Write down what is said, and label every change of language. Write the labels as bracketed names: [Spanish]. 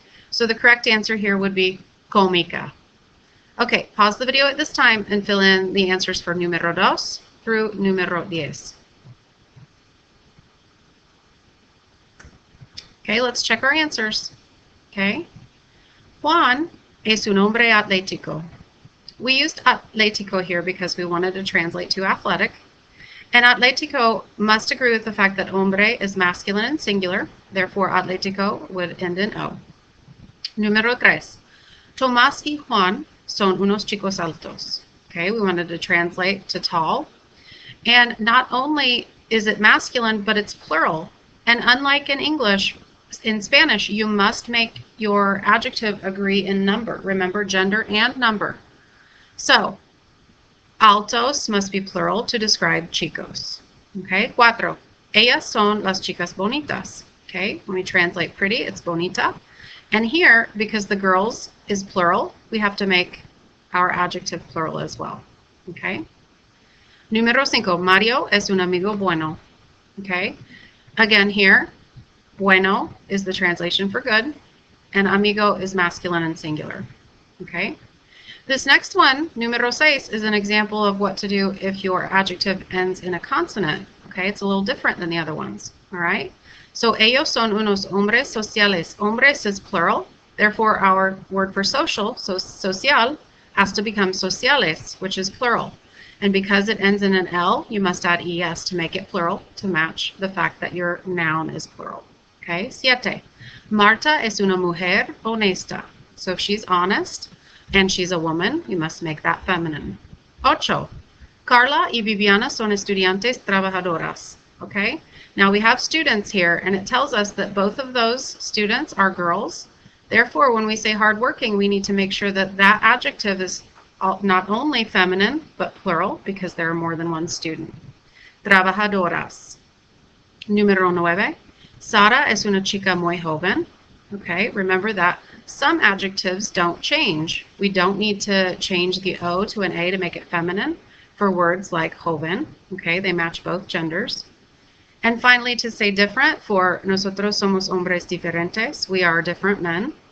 [English] So the correct answer here would be cómica. Okay, pause the video at this time and fill in the answers for número 2 through número 10. Okay, let's check our answers. Okay. [Spanish] Juan es un hombre atlético. [English] We used atlético here because we wanted to translate to athletic. And atlético must agree with the fact that hombre is masculine and singular. Therefore, atlético would end in O. [Spanish] Número 3. Tomás y Juan son unos chicos altos. [English] Okay, we wanted to translate to tall. And not only is it masculine, but it's plural. And unlike in English, in Spanish, you must make your adjective agree in number. Remember, gender and number. So, altos must be plural to describe chicos. Okay, 4. [Spanish] Ellas son las chicas bonitas. [English] Okay, when we translate pretty, it's bonita. And here, because the girls is plural, we have to make our adjective plural as well. [Spanish] Okay. Número 5. Mario es un amigo bueno. Okay. [English] Again here, bueno is the translation for good, and amigo is masculine and singular. Okay. This next one, número 6, is an example of what to do if your adjective ends in a consonant. Okay, it's a little different than the other ones. All right. [Spanish] So ellos son unos hombres sociales. [English] Hombres is plural. Therefore, our word for social, so social, has to become sociales, which is plural. And because it ends in an L, you must add ES to make it plural to match the fact that your noun is plural. Okay, 7. [Spanish] Marta es una mujer honesta. [English] So if she's honest and she's a woman, you must make that feminine. 8. [Spanish] Carla y Viviana son estudiantes trabajadoras. [English] Okay, now we have students here, and it tells us that both of those students are girls. Therefore, when we say hardworking, we need to make sure that that adjective is not only feminine, but plural, because there are more than one student. [Spanish] Trabajadoras. Número 9. Sara es una chica muy joven. [English] Okay, remember that some adjectives don't change. We don't need to change the O to an A to make it feminine for words like joven. Okay, they match both genders. And finally, to say different, for [Spanish] nosotros somos hombres diferentes, [English] we are different men.